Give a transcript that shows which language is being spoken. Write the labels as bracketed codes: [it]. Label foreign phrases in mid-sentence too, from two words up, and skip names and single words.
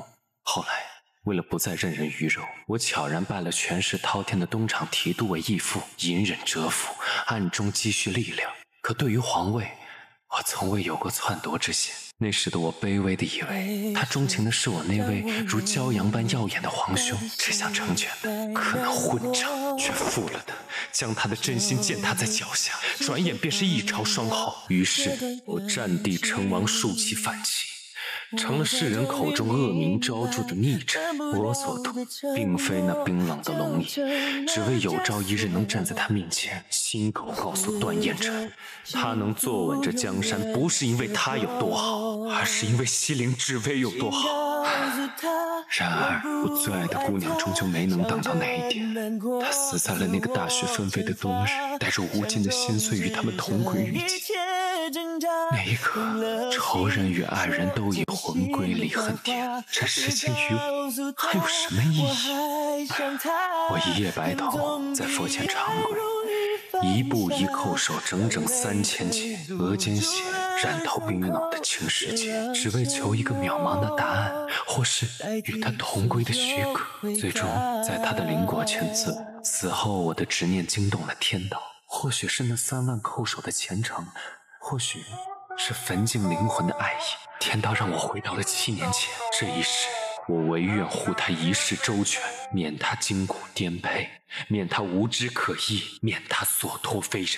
[zh] 後來為了不再任人魚肉，我悄然拜了權勢滔天的東廠提督為義父，隱忍蟄伏，暗中積蓄力量。可對於皇位，我從未有過篡奪之心。那時的我卑微的以為他鍾情的是我那位如驕陽般耀眼的皇兄，只想成全的，可那混賬卻負了他，將他的真心踐踏在腳下，轉眼便是一朝雙后。於是我佔地稱王，數其反旗，成了世人口中惡名昭著的逆臣。我所圖並非那冰冷的龍椅，只為有朝一日能站在他面前，親口告訴段延辰，他能坐穩這江山，不是因為他有多好，而是因為西陵志威有多好。然而我最愛的姑娘終究沒能等到那一天，她死在了那個大雪紛飛的冬日，帶着無盡的心碎與他們同歸於盡。那一刻，仇人與愛人都已魂歸離恨天，這世間於我還有什麼意義？我一夜白頭，在佛前長跪， 一步一叩首整整3000节，額間血染透冰冷的青石節，只為求一個渺茫的答案，或是與他同歸的許可。最終，在他的靈果簽字，死後我的執念驚動了天道，或許是那3萬叩首的虔誠，或許是焚盡靈魂的愛意。天道讓我回到了7年前，這一世，我唯願護他一世周全，免他筋骨顛沛，免他無知可議，免他所托非人。